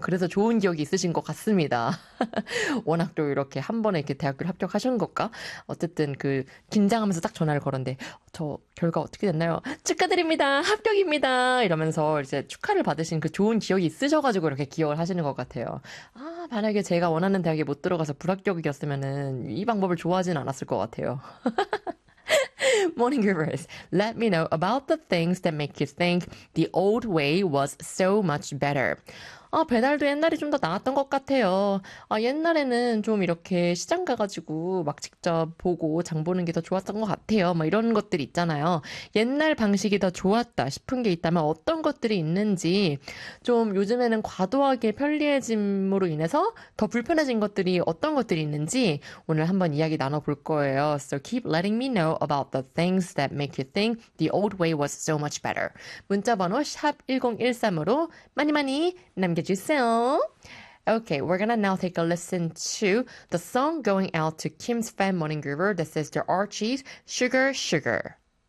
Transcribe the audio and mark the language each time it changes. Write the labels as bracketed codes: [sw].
[ko] 그래서 좋은 기억이 있으신 것 같습니다. 워낙 또 이렇게 한 번에 이렇게 대학교를 합격하신 것과 어쨌든 그 긴장하면서 딱 전화를 걸었는데 저 결과 어떻게 됐나요? 축하드립니다, 합격입니다 이러면서 이제 축하를 받으신 그 좋은 기억이 있으셔가지고 이렇게 기억을 하시는 것 같아요. 아, 만약에 제가 원하는 대학에 못 들어가서 불합격이었으면은 이 방법을 좋아하진 않았을 것 같아요. [en] Morning Groovers, let me know about the things that make you think the old way was so much better. [ko] 아, 배달도 옛날이 좀 더 나았던 것 같아요. 아, 옛날에는 좀 이렇게 시장 가가지고 막 직접 보고 장 보는 게 더 좋았던 것 같아요. 막 이런 것들 있잖아요. 옛날 방식이 더 좋았다 싶은 게 있다면 어떤 것들이 있는지, 좀 요즘에는 과도하게 편리해짐으로 인해서 더 불편해진 것들이 어떤 것들이 있는지 오늘 한번 이야기 나눠볼 거예요. [en] So keep letting me know about the things that make you think the old way was so much better. [ko] 문자번호 #1013으로 많이 많이 남겨주세요. [en] Okay, we're gonna now take a listen to the song going out to Kim's Fan Morning Groover. This is the Archie's Sugar Sugar.